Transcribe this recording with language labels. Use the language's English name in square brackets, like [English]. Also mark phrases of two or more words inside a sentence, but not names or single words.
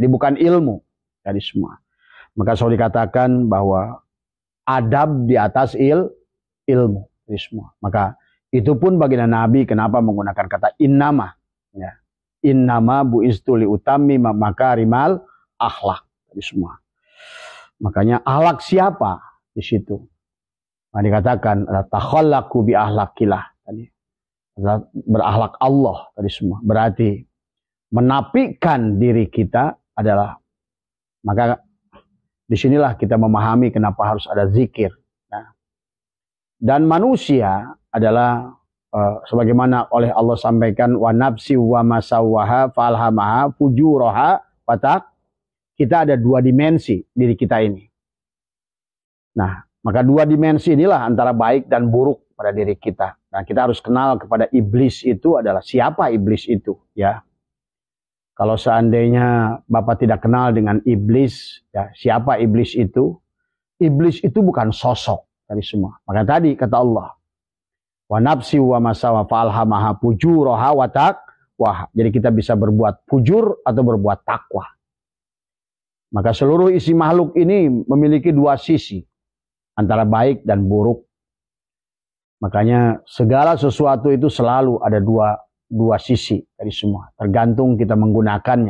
[Indonesian] Jadi bukan ilmu dari semua. Maka selalu dikatakan bahwa adab di atas ilmu. Jadi semua. Maka itu pun baginda Nabi kenapa menggunakan kata innama. Ya. [Arabic] إنما بعثت لأتمم مكارم الأخلاق. [Indonesian] Jadi semua. Makanya akhlak siapa di situ? Nah, dikatakan [Arabic] تخلقوا بأخلاق الله [Indonesian] tadi. Berakhlak Allah tadi semua. Berarti menapikan diri kita adalah, maka disinilah kita memahami kenapa harus ada zikir. Nah, dan manusia adalah sebagaimana oleh Allah sampaikan [Arabic] ونفس وما سواها فألهمها فجورها وتقواها. [Indonesian] Kita ada dua dimensi diri kita ini. Nah, maka dua dimensi inilah antara baik dan buruk pada diri kita. Nah, kita harus kenal kepada iblis itu adalah siapa iblis itu, ya. Kalau seandainya Bapak tidak kenal dengan iblis, ya, siapa iblis itu? Iblis itu bukan sosok dari semua. Maka tadi kata Allah, [Arabic] ونفس وما سواها فألهمها فجورها وتقواها. [Indonesian] Jadi kita bisa berbuat fujur atau berbuat takwa. Maka seluruh isi makhluk ini memiliki dua sisi, antara baik dan buruk. Makanya segala sesuatu itu selalu ada dua sisi dari semua, tergantung kita menggunakannya.